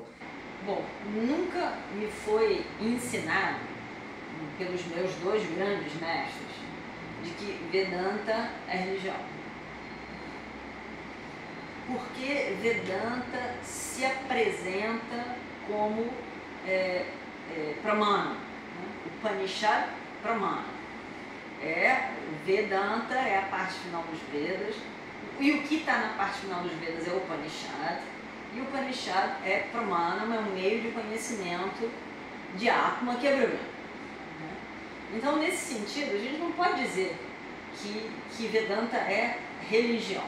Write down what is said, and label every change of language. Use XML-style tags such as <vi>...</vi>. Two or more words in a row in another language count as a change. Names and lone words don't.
<pt>Bom, nunca me foi ensinado, pelos meus dois grandes mestres, de que Vedanta é religião. Porque Vedanta se apresenta como Pramana, né?</pt> <sa>उपनिषद् प्रमाण.</sa> <pt>Vedanta é a parte final dos Vedas, e o que está na parte final dos Vedas é o Upanishad, e o Upanishad é Pramana, é um meio de conhecimento de Atma que é Brahma. Então, nesse sentido, a gente não pode dizer que Vedanta é religião.</pt>